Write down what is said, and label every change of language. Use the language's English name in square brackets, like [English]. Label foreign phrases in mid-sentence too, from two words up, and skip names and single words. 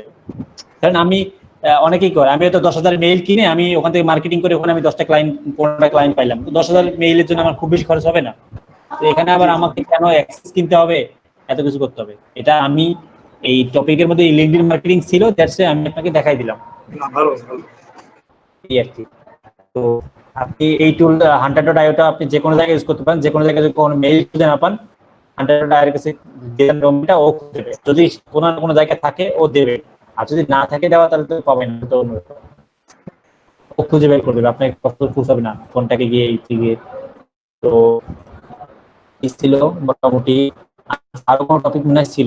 [Bangla] কারণ আমি অনেকেই করে, আমি হয়তো 10,000 মেইল কিনে আমি ওখান থেকে মার্কেটিং করে ওখানে আমি 10টা ক্লায়েন্ট 15টা ক্লায়েন্ট পাইলাম, তো 10,000 মেইলের জন্য আমার খুব বেশি খরচ হবে না। তো এখানে আবার আমাকে কেন অ্যাক্সেস কিনতে হবে, এত কিছু করতে হবে? এটা আমি এই টপিকের মধ্যে [English] LinkedIn marketing [Bangla] ছিল, দ্যাটস আমি আপনাকে দেখাই দিলাম। ভালো এই আর কি। তো আপনি এই টুল hunter.io টা আপনি যে কোনো জায়গায় ইউজ করতে পারেন, যে কোনো জায়গায় যদি কোনো মেইল খুঁজে না পান, hunter.io এর কাছে ডোমেইনটা ও দেবে, যদি কোনো জায়গায় থাকে ও দেবে, আর যদি না থাকে দেওয়া তাহলে তো পাবেন না, তো ও খুঁজে বের করে দেবে, আপনাকে কষ্ট করতে হবে না ফোনটাকে গিয়ে গিয়ে। তো ছিল মোটামুটি, আরো কোনো টপিক মনে ছিল?